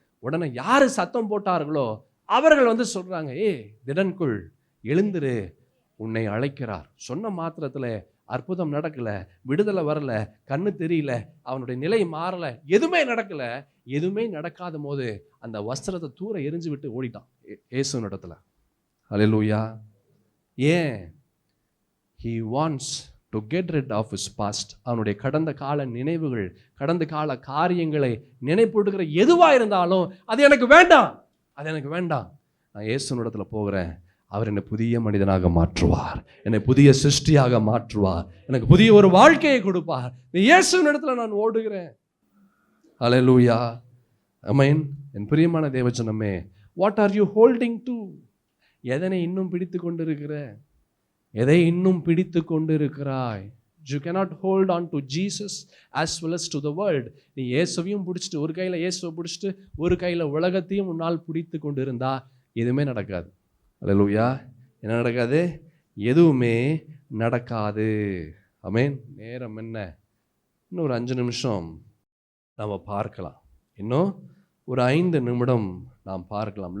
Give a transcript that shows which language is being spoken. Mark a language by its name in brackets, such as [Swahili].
[Tamil] உடனே யாரு சத்தம் போட்டார்களோ அவர்கள் சொல்றாங்க, திடன்குள் எழுந்திரு, உன்னை அழைக்கிறார். சொன்ன மாத்திரத்துல அற்புதம் நடக்கல, விடுதலை வரல, கண்ணு தெரியல, அவனுடைய நிலை மாறல, எதுவுமே நடக்கல. எதுவுமே நடக்காத போது அந்த வஸ்திரத்தை தூர எரிஞ்சு விட்டு ஓடிட்டான் இயேசுவின் இடத்துல. ஹல்லேலூயா. ஏன்? [English] he wants to get rid of his past. [Tamil] அவனுடைய கடந்த கால நினைவுகள், கடந்த கால காரியங்களை நினைப்பூட்டுகிற எதுவா இருந்தாலும் அது எனக்கு வேண்டாம். நான் இயேசுவின் இடத்துல போகிறேன். அவர் என்னை புதிய மனிதனாக மாற்றுவார், என்னை புதிய சிருஷ்டியாக மாற்றுவார், எனக்கு புதிய ஒரு வாழ்க்கையை கொடுப்பார். இயேசுவின் இடத்துல நான் ஓடுகிறேன். ஹல்லேலூயா. ஆமென். என் பிரியமான தேவஜனமே, [English] What are you holding to? [Tamil] எதனை இன்னும் பிடித்து கொண்டிருக்கிற? எதை இன்னும் பிடித்து கொண்டிருக்கிறாய்? [English] You cannot hold on to Jesus as well as to the world. [Tamil] நீ இயேசுவையும் பிடிச்சிட்டு, ஒரு கையில் இயேசுவை பிடிச்சிட்டு ஒரு கையில் உலகத்தையும் உன்னால் பிடித்து கொண்டு இருந்தா எதுவுமே நடக்காது. அல்லேலூயா. என்ன நடக்காது? எதுவுமே நடக்காது. ஆமென். நேரம் என்ன? இன்னும் ஒரு 5 நிமிஷம் நாம் பார்க்கலாம். இன்னும் ஒரு 5 நிமிடம் நாம் பார்க்கலாம்.